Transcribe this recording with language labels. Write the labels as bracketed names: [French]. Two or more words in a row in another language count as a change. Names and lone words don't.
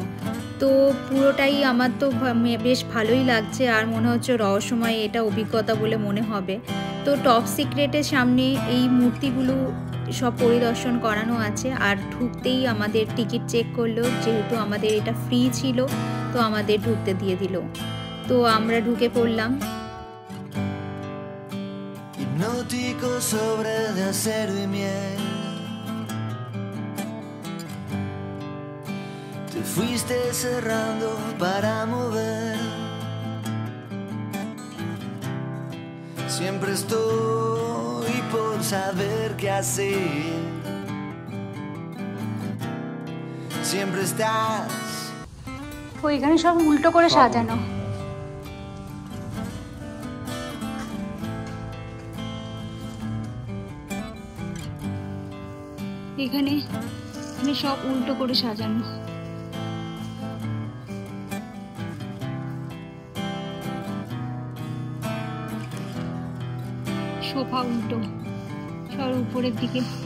[Bangla] তো পুরোটাই আমার তো বেশ ভালোই লাগছে, আর মনে হচ্ছে রহস্যময় এটা অভিজ্ঞতা বলে মনে হবে। তো টপ সিক্রেটের সামনে এই মূর্তিগুলো সব পরিদর্শন করানো আছে, আর ঢুকতেই আমাদের টিকিট চেক করলো। যেহেতু আমাদের এটা ফ্রি ছিল, তো আমাদের ঢুকতে দিয়ে দিল। তো আমরা ঢুকে পড়লাম। [Spanish] Hipnótico sobre de acero y miel, te fuiste cerrando para mover. Siempre estoy por saber qué hacer. Siempre estás. [Bangla] তো এখানে সব উল্টো করে সাজানো। এখানে সব উল্টো করে সাজানো। সোফা উল্টো, সব উপরের দিকে।